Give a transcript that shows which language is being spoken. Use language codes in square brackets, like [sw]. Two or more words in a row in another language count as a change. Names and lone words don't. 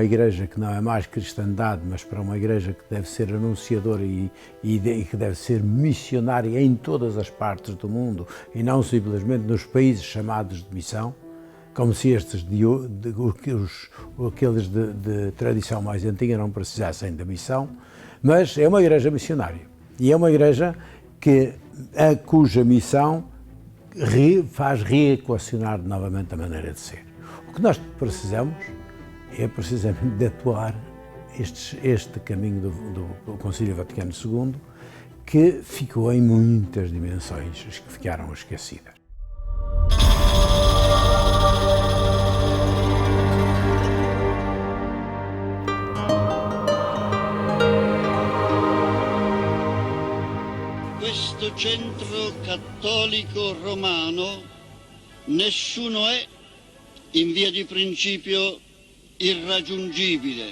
[pt] igreja que não é mais cristandade, mas para uma igreja que deve ser anunciadora e que deve ser missionária em todas as partes do mundo e não simplesmente nos países chamados de missão, como se estes aqueles de tradição mais antiga não precisassem da missão, mas é uma igreja missionária e é uma igreja cuja missão faz reequacionar novamente a maneira de ser. O que nós precisamos é precisamente de atuar este caminho do Concílio Vaticano II, que ficou em muitas dimensões, que ficaram esquecidas. [it] Questo centro cattolico romano nessuno è in via di principio irraggiungibile.